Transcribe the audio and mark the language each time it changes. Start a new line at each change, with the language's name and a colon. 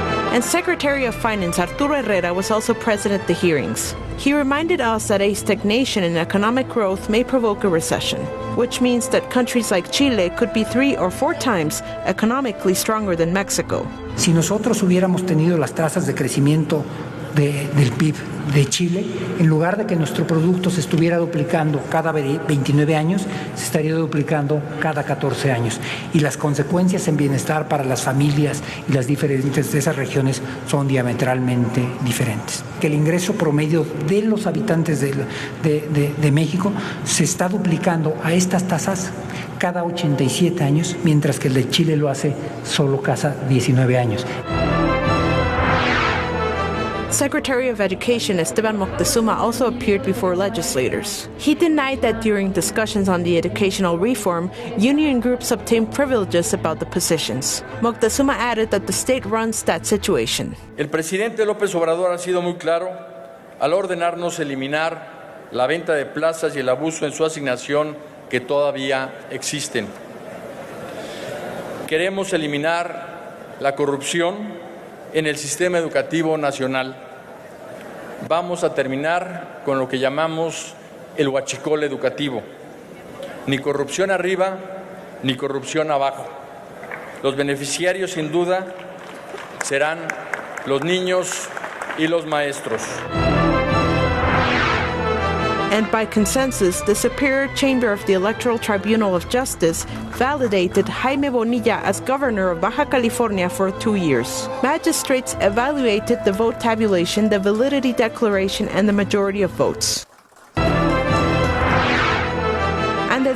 English: And Secretary of Finance Arturo Herrera was also present at the hearings. He reminded us that a stagnation in economic growth may provoke a recession, which means that countries like Chile could be 3 or 4 times economically stronger than Mexico.
Spanish: Si nosotros hubiéramos tenido las tasas de crecimiento del PIB de Chile, en lugar de que nuestro producto se estuviera duplicando cada 29 años, se estaría duplicando cada 14 años. Y las consecuencias en bienestar para las familias y las diferentes de esas regiones son diametralmente diferentes. Que el ingreso promedio de los habitantes de México se está duplicando a estas tasas cada 87 años, mientras que el de Chile lo hace solo cada 19 años.
English: Secretary of Education Esteban Moctezuma also appeared before legislators. He denied that during discussions on the educational reform, union groups obtained privileges about the positions. Moctezuma added that the state runs that situation.
Spanish: El presidente López Obrador ha sido muy claro al ordenarnos eliminar la venta de plazas y el abuso en su asignación que todavía existen. Queremos eliminar la corrupción en el sistema educativo nacional. Vamos a terminar con lo que llamamos el huachicol educativo. Ni corrupción arriba, ni corrupción abajo. Los beneficiarios, sin duda, serán los niños y los maestros.
English: And by consensus, the Superior Chamber of the Electoral Tribunal of Justice validated Jaime Bonilla as governor of Baja California for 2 years. Magistrates evaluated the vote tabulation, the validity declaration, and the majority of votes. And the